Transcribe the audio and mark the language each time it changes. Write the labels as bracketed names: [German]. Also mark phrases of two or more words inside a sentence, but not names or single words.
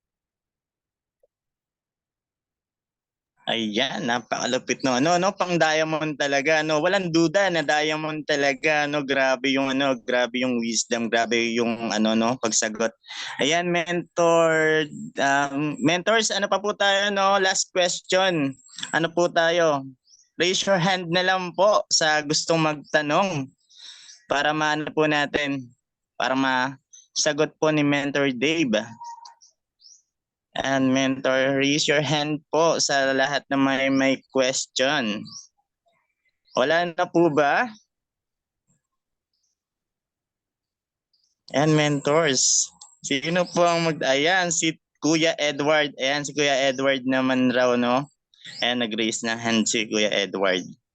[Filipino] Ayan, napakalupit no, no, pang diamond talaga, no, walang duda na diamond talaga, no, grabe yung wisdom, grabe yung no, pagsagot. Ayan, mentors, ano pa po tayo, no, last question, ano po tayo, [English] raise your hand [Filipino] na lang po sa gustong magtanong, para maano po natin, para masagot po ni Mentor Dave. And mentor, [English] raise your hand [Filipino] po sa lahat na may question. Wala na po ba? And mentors, sino po ang ayan, si Kuya Edward. Ayan, si Kuya Edward naman raw, no? Ayan, nag-raise na hand si Kuya Edward.